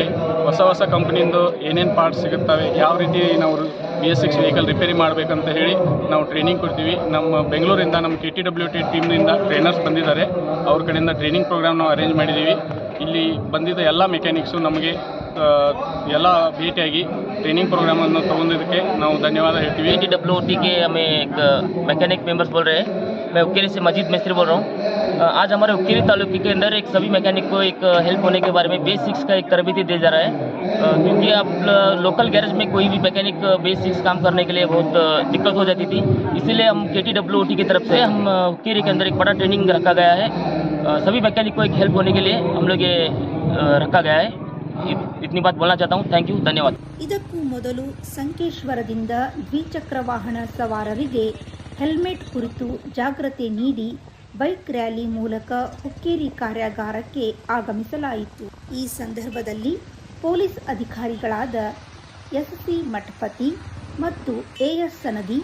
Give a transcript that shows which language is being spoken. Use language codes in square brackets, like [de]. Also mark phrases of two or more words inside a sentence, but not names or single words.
[kn] ಹೊಸ ಕಂಪ್ನಿಯಿಂದ ಏನೇನು ಪಾರ್ಟ್ಸ್ ಸಿಗುತ್ತವೆ, ಯಾವ ರೀತಿ ನಾವು BS6 [en] vehicle repair [kn] ಮಾಡಬೇಕಂತ ಹೇಳಿ ನಾವು ಟ್ರೈನಿಂಗ್ ಕೊಡ್ತೀವಿ. ನಮ್ಮ ಬೆಂಗಳೂರಿಂದ ನಮ್ಮ KTWTA ಟೀಮ್ನಿಂದ ಟ್ರೈನರ್ಸ್ ಬಂದಿದ್ದಾರೆ. ಅವ್ರ ಕಡೆಯಿಂದ [en] training program [kn] ನಾವು ಅರೇಂಜ್ ಮಾಡಿದ್ದೀವಿ. ಇಲ್ಲಿ ಬಂದಿದ್ದ ಎಲ್ಲ ಮೆಕ್ಯಾನಿಕ್ಸು ನಮಗೆ ಎಲ್ಲ ಭೇಟಿಯಾಗಿ [en] training program [kn] तक ನಾವು ಧನ್ಯವಾದ ಹೇಳ್ತೀವಿ. [hi] KTWT के हमें एक [en] mechanic members [hi] बोल रहे हैं. मैं उक्केरी से मजीद मिस्त्री बोल रहा हूँ. आज हमारे उक्केरी तालुके के अंदर एक सभी मैकेनिक को एक हेल्प होने के बारे में BS6 का एक तरबीती दिया जा रहा है, क्योंकि अब [en] local garage [hi] में कोई भी मैकेनिक BS6 काम करने के लिए बहुत दिक्कत हो जाती थी. इसीलिए हम KTWT की तरफ से हम उक्केरी के अंदर एक बड़ा ट्रेनिंग रखा गया है. सभी मैकेनिक को एक हेल्प होने के लिए हम लोग ये रखा गया है. इतनी बात बोलना चाहता हूँ. [en] thank you, धन्यवाद. [kn] ಇದಕ್ಕೂ ಮೊದಲು ಸಂಕೇಶ್ವರದಿಂದ ದ್ವಿಚಕ್ರ ವಾಹನ ಸವಾರರಿಗೆ ಹೆಲ್ಮೆಟ್ ಕುರಿತು ಜಾಗೃತಿ ನೀಡಿ [en] bike rally [kn] ಮೂಲಕ ಹುಕ್ಕೇರಿ ಕಾರ್ಯಾಗಾರಕ್ಕೆ ಆಗಮಿಸಲಾಯಿತು. ಈ ಸಂದರ್ಭದಲ್ಲಿ ಪೊಲೀಸ್ ಅಧಿಕಾರಿಗಳಾದ SC ಮಠಪತಿ ಮತ್ತು AS ಸನದಿ